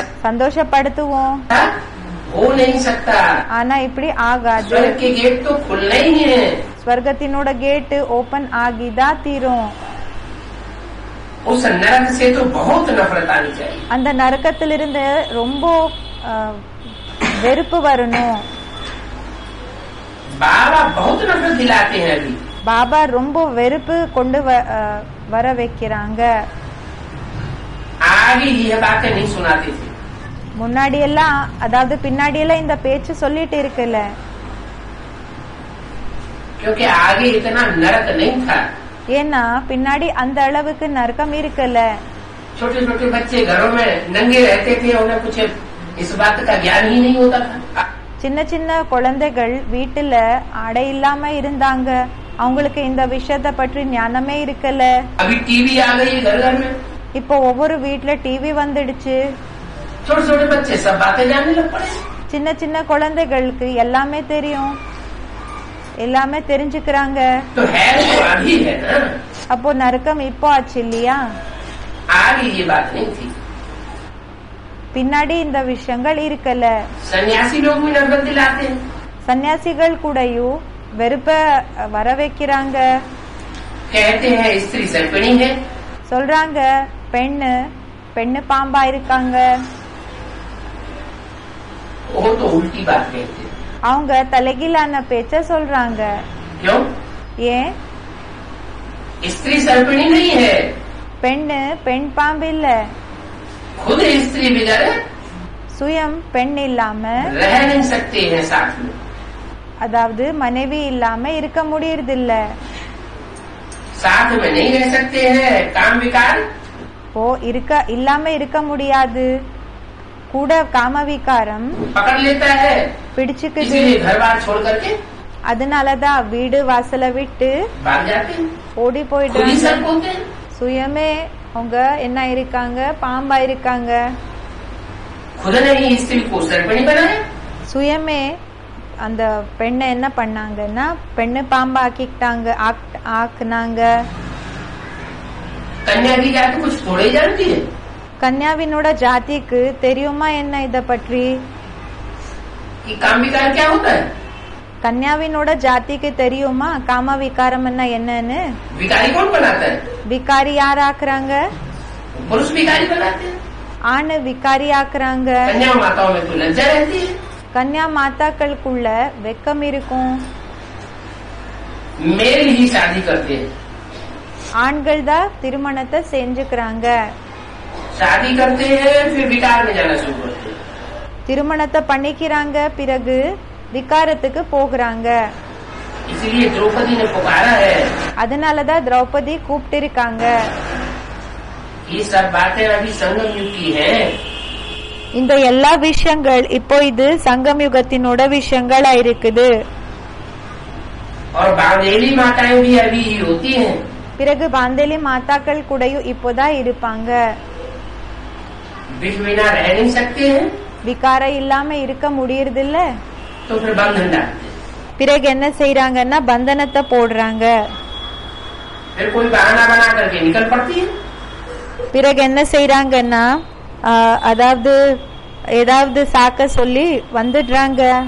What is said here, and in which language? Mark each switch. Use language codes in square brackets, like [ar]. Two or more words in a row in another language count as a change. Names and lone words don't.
[ta] சந்தோஷப்படுத்துவோம். [hi] हो नहीं सकता. [ta] ஆனா இப்படி ஆகாது. [hi] स्वर्ग के गेट तो खुलना ही है. [ta] ஸ்வர்க்கத்தினோட [en] gate open [ta] ஆகிதான் தீரும். [hi] उस नरक से तो बहुत नफरत आनी चाहिए. [ta] அந்த நரகத்திலிருந்து ரொம்ப வெறுப்பு வரணும். [hi] बाबा बहुत नफरत दिलाते हैं. अभी [ta] பாபா ரொம்ப வெறுப்பு கொண்டு வர வைக்கிறாங்க. [hi] आगे ये बातें नहीं सुनाते थे. [ta] முன்னாடி எல்லாம், அதாவது பின்னாடி எல்லாம் இந்த பேச்சு சொல்லிட்டு இருக்குல்ல. [hi] क्योंकि आगे इतना नरक नहीं था. [ta] ஏன்னா பின்னாடி அந்த அளவுக்கு நரகம் இருக்குல்ல. [hi] छोटे छोटे बच्चे घरों में नंगे रहते थे, उन्हें कुछ इस बात का ज्ञान ही नहीं होता था. [ta] சின்ன சின்ன குழந்தைகள் வீட்டுல ஆடை இல்லாம இருந்தாங்க, அவங்களுக்கு இந்த விஷயத்த பற்றி ஞானமே இருக்கல. [hi] अभी टीवी आ गई है घर घर में. [ta] இப்போ ஒவ்வொரு வீட்டுல டிவி வந்துடுச்சு. [hi] छोटे छोटे बच्चे सब बातें जानने लग पड़े. [ta] சின்ன சின்ன குழந்தைகளுக்கு எல்லாமே தெரியும், எல்லாமே தெரிஞ்சுக்கிறாங்க. [hi] तो है तो अभी है ना. [ta] அப்போ நரக்கம் இப்போ ஆச்சு இல்லையா? [hi] आगे ये बात नहीं थी। [ta] பின்னாடி இந்த விஷயங்கள் இருக்கல. [hi] सन्यासी लोग भी नफरत दिलाते हैं। [ta] சன்னியாசிகள் கூடயும் வெறுப்ப வர வைக்கிறாங்க. [hi] कहते हैं स्त्री सर्पिणी है, [ta] சொல்றாங்க பெண்ணு பாம்பா இருக்காங்க. [hi] वो तो उल्टी बात कहते हैं। [ta] அவங்க தலைகீழான பேச்ச சொல்றாங்க. [hi] क्यों? [ta] ஏன்? [hi] स्त्री सर्पिणी नहीं है, [ta] பெண் பாம்பு இல்ல. [hi] खुद स्त्री बगैर [ta] சுயம் பெண் இல்லாம [hi] रह नहीं सकते हैं साथ में। [ta] அதாவது மனைவி இல்லாம இருக்க முடியறது இல்ல. [hi] साथ में नहीं रह सकते हैं, काम विकार [ta] இல்லாம இருக்க முடியாது. கூட காம விகாரம் [hi] पकड़ लेता है, [ta] பிடிச்சுக்குது. [hi] इसीलिए घर बार छोड़ करके [ta] அதனாலதான் வீடு வாசல விட்டு [hi] भाग जाते हैं, [ta] ஓடி [hi] खुद ही [ta] போயிடுறாங்க. [hi] सर्प होते हैं। [ta] சுயமே அவங்க என்ன இருக்காங்க? பாம்பா இருக்காங்க. [hi] खुद ने ही स्त्री को सर्पिणी बनाया। [ta] சுயமே அந்த பெண்ணை என்ன பண்ணாங்கன்னா பெண்ணு பாம்பா ஆக்குனாங்க. [hi] कन्या की जाति कुछ थोड़े जानती है। [ta] கன்யாவினோட ஜாதிக்கு தெரியுமா என்ன இத பற்றி? [hi] कि काम विकार क्या होता है? [ta] கன்யாவினோட ஜாதிக்கு தெரியுமா காம விகாரம் என்னன்னு? [hi] विकारी कौन बनाता है? [ta] விகாரி யார் ஆக்குறாங்க? [hi] पुरुष विकारी बनाते हैं। [ta] ஆண் விகாரி ஆக்குறாங்க. [hi] कन्या माताओं में तो लज्जा रहती है। [ta] கன்யா மாதாக்களுக்குள்ள வெக்கம் இருக்கும். [hi] मेल ही शादी करते हैं, [ta] ஆண்கள் தான் திருமணத்தை செஞ்சுக்கிறாங்க. [hi] शादी करते हैं फिर विकार में जाना शुरू करते हैं। [ta] திருமணத்தை பண்ணிக்கிறாங்க, பிறகு விகாரத்துக்கு போகிறாங்க. [hi] इसलिए द्रौपदी ने पुकारा है। [ta] அதனாலதான் திரௌபதி கூப்பிட்டு இருக்காங்க. [hi] ये सब बातें अभी संगम युग की हैं। [ta] இந்த எல்லா விஷயங்கள் இப்போ இது சங்கம் யுகத்தினோட விஷயங்களா இருக்குது. [hi] और बांदेली माताएं भी अभी ही होती हैं। [ta] பிறகு பாந்தேலி மாதாக்கள் கூடயும் இப்போதான் இருப்பாங்க. [hi] विष बिना रह नहीं सकते हैं, [ta] விகாரம் இல்லாம இருக்க முடியறது இல்ல. [hi] तो फिर बंधन डालते हैं। [ta] பிறகு என்ன செய்யறாங்கன்னா பந்தனத்தை போடுறாங்க. [hi] फिर कोई बहाना बना करके निकल पड़ती है। [ta] பிறகு என்ன செய்யறாங்கன்னா அதாவது ஏதாவது சாக்க சொல்லி வந்துடுறாங்க.